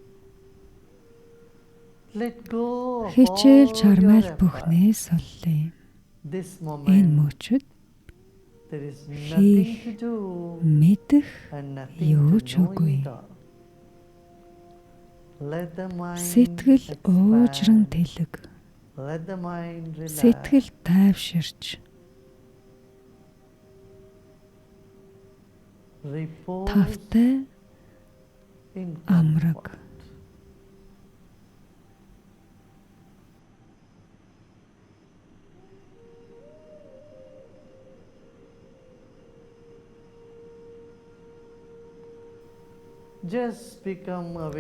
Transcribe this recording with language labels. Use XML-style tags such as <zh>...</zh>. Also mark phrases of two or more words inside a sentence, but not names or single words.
<en>Let go of</en> <mn>Хичээл</mn> <en>all</en> <mn>чармайл</mn> <en>your</en> <mn>бүхнээ</mn> <en>efforts.</en> <mn>суллая.</mn> <en>This</en> <mn>Энэ</mn> <en>moment</en> <mn>мөчид</mn> <en>there is nothing to do</en> <mn>мэдэх</mn> <en>and nothing</en> <mn>юу</mn> <en>to</en> <mn>ч</mn> <en>know</en> <mn>үгүй.</mn> <en>it all. Let the mind</en> <mn>Сэтгэл уужран</mn> <en>expand.</en> <mn>тэлэг.</mn> <en>Let the mind relax.</en> <mn>Сэтгэл тайвширч</mn> <en>repose</en> <mn>Тавтай</mn> <en>in</en> <mn>амраг.</mn> <en>comfort. Just become aware</en>